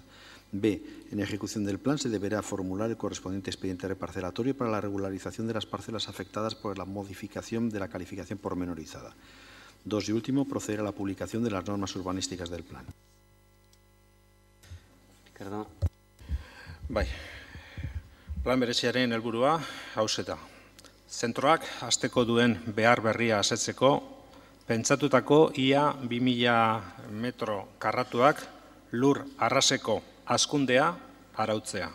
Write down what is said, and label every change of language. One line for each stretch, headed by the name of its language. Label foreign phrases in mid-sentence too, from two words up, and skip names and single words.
Spanish: B. En ejecución del plan se deberá formular el correspondiente expediente reparcelatorio para la regularización de las parcelas afectadas por la modificación de la calificación pormenorizada. 2. Y último, proceder a la publicación de las normas urbanísticas del plan. Perdón.
Basque: Bai, plan bereziaren helburua hauxe da. Zentroak hasteko duen behar berria asetzeko, pentsatutako ia 2000 metro karratuak lur arraseko hazkundea arautzea.